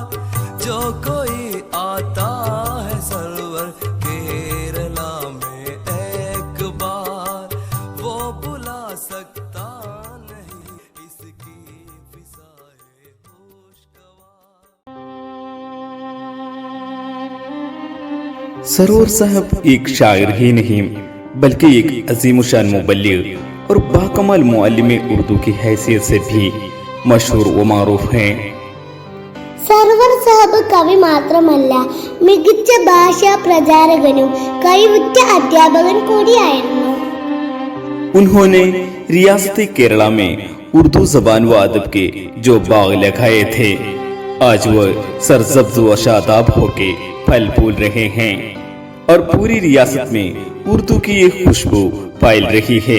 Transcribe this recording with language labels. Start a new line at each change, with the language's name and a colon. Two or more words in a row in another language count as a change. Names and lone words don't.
Urdu: جو کوئی آتا ہے سرور کیرلا میں ایک بار وہ بلا سکتا نہیں اس کی فضائیں خوشگوار. سرور صاحب ایک شاعر ہی نہیں بلکہ ایک عظیم الشان مبلغ اور باکمال معلم اردو کی حیثیت سے بھی مشہور و معروف ہیں.
Malayalam: സർവർ സാബ് കവി മാത്രമല്ല, മികച്ച ഭാഷാ പ്രചാരകനും കഴിവുറ്റ അധ്യാപകൻ കൂടിയായിരുന്നു.
Urdu: انہوں نے ریاست کیرلا میں اردو زبان و ادب کے جو باغ لگائے تھے آج وہ سرسبز و شاداب ہو کے پھل پھول رہے ہیں اور پوری ریاست میں اردو کی ایک خوشبو پھیل رہی ہے.